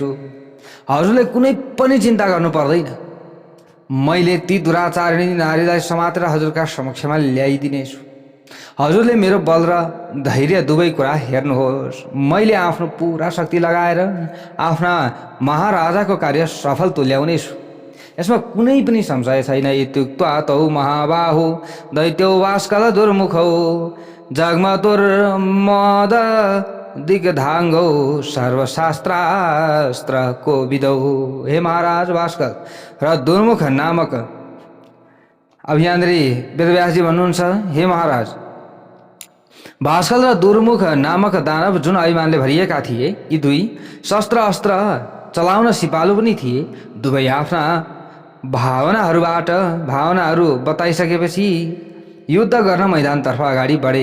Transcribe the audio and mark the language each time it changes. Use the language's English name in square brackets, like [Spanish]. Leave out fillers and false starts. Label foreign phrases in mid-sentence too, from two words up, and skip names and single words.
[Nepali] हजुरले कुनै पनि चिन्ता गर्नु पर्दैन। मैले ती दुराचारिणी नारीलाई समातेर हजुरका समक्षमा ल्याइदिनेछु। हजुरले मेरो बल र धैर्य दुवै कुरा हेर्नुहोस्। मैले आफ्नो पुरा शक्ति लगाएर आफ्ना महाराजाको कार्य सफल तुल्याउनेछु। यसमा कुनै पनि संशय छैन। [Sanskrit] इत्युक्त्वा तौ महाबाहु दैत्यो वास्कल दुर्मुखौ जगमतुर्मद दिग्धाङ्गौ सर्वशास्त्रास्त्र कोविदौ। [Nepali] हे महाराज भास्कर र दुर्मुख नामक, अब यहाँनिर वेदव्यासजी भन्नुहुन्छ, हे महाराज, भास्कर र दुर्मुख नामक दानव जुन अभिमानले भरिएका थिए, यी दुई शस्त्र अस्त्र चलाउन सिपालु पनि थिए। दुवै आफ्ना भावनाहरू बताइसकेपछि युद्ध गर्न मैदानतर्फ अगाडि बढे।